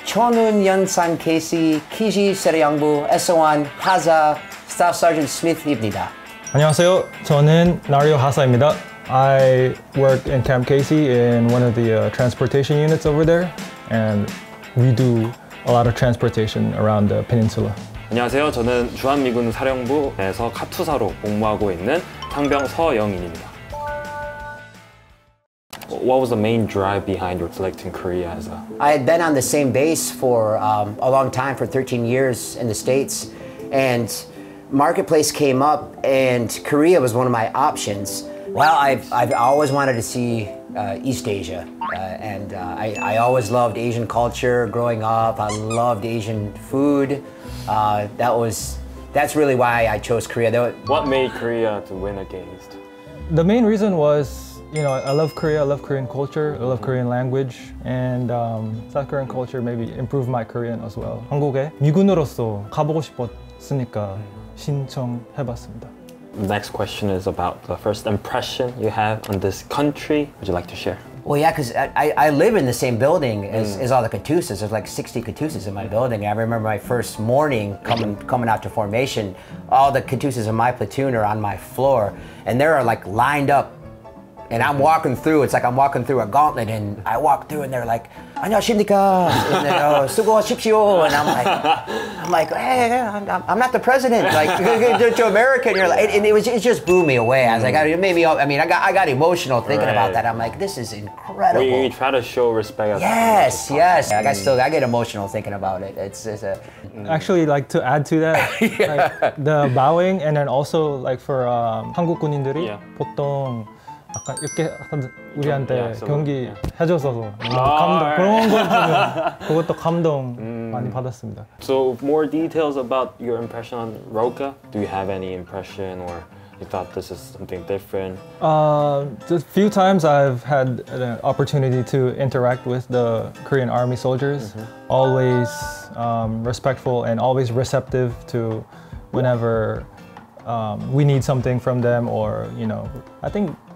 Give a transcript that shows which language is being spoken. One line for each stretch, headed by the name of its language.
Korean: 초는 연산 케이시 키지 세례양부 S1 하사 Staff Sergeant Smith입니다. 안녕하세요. 저는 나리오 하사입니다.
English: I work in Camp Casey in one of the transportation units over there, and we do a lot of transportation around the peninsula.
Korean: 안녕하세요. 저는 주한미군 사령부에서 카투사로 복무하고 있는 상병 서영인입니다.
English: What was the main drive behind your selecting Korea as a... I had been on the same base for a long time, for 13 years in the States, and Marketplace came up and Korea was one of my options. Well, I've always wanted to see East Asia, and I always loved Asian culture growing up. I loved Asian food. That's really why I chose Korea. What made Korea to win against? The main reason was, you know, I love Korea, I love Korean culture, I love Korean language, and South Korean culture maybe improved my Korean as well.
Korean: 한국에 미군으로서 가보고 싶었으니까 신청해봤습니다.
English: Next question is about the first impression you have on this country. Would you like to share? Well, yeah, because I live in the same building as all the Katusas. There's like 60 Katusas in my building. I remember my first morning coming out to formation, all the Katusas in my platoon are on my floor, and they're like lined up. And I'm walking through, it's like I'm walking through a gauntlet, and I walk through and they're like,
Korean: 안녕하십니까, 수고하십시오,
English: and I'm like, hey, I'm not the president, like, to American, you're like, and it just blew me away. I was like, it made me, I got emotional thinking about that. I'm like, this is incredible. We try to show respect. Yes. I get emotional thinking about it. It's Actually, like to add to that, like, the bowing, and then also like for
Korean: 한국군인들이 보통 약간 이렇게 우리한테 경기 해줘서 감동, 그런 거 보면 그것도 감동 많이 받았습니다.
English: So more details about your impression on Roka. Do you have any impression, or you thought this is something different? Just a few times I've had an opportunity to interact with the Korean Army soldiers. Always respectful and always receptive to whenever we need something from them, or I think.